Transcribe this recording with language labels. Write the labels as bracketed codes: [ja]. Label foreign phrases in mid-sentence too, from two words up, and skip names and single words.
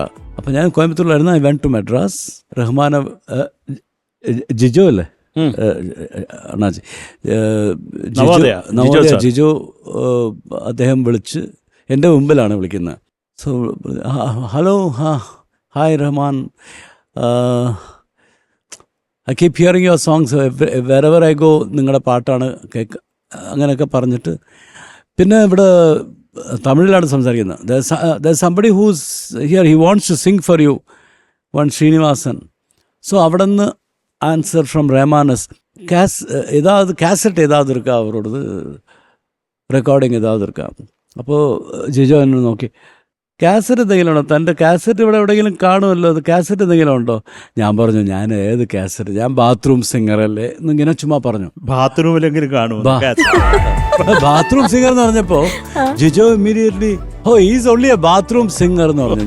[ml] അപ്പം ഞാൻ കോയമ്പത്തൂരിലായിരുന്നു. [en] I went to Madras. [ml] റഹ്മാനെ ജിജോ അല്ലേ, അണ്ണാജി ജിജോ അദ്ദേഹം വിളിച്ച് എൻ്റെ മുമ്പിലാണ് വിളിക്കുന്നത്. [en] So hello, hi Rahman, I keep hearing your songs wherever I go, [ml] നിങ്ങളുടെ പാട്ടാണ് അങ്ങനെയൊക്കെ പറഞ്ഞിട്ട്, പിന്നെ ഇവിടെ തമിഴിലാണ് സംസാരിക്കുന്നത്. [en] there's somebody who's here, he wants to sing for you, one ശ്രീനിവാസൻ. [ml] സോ അവിടെ നിന്ന് [en] answer from Rahman's, [ta] ஏதாவது கேசட் ஏதாவது இருக்கா அவரோடது, റെക്കോർഡിങ് ഏതാவது இருக்கா? [ml] അപ്പോൾ ജിജോ എന്നെ നോക്കി, കാസറ്റ് എന്തെങ്കിലും ഉണ്ടോ, തൻ്റെ കാസറ്റ് ഇവിടെ എവിടെയെങ്കിലും കാണുമല്ലോ, അത് കാസറ്റ് എന്തെങ്കിലും ഉണ്ടോ? ഞാൻ പറഞ്ഞു, ഞാൻ ഏത് കാസറ്റ്, ഞാൻ [en] bathroom singer [ml] അല്ലേ എന്നിങ്ങനെ ചുമ്മാ പറഞ്ഞു. ബാത്റൂമിലെങ്കിലും കാണും. [en] bathroom singer [ml] എന്ന് പറഞ്ഞപ്പോൾ ജിജോ [en] immediately, is only a bathroom singer [ml] എന്ന് പറഞ്ഞു.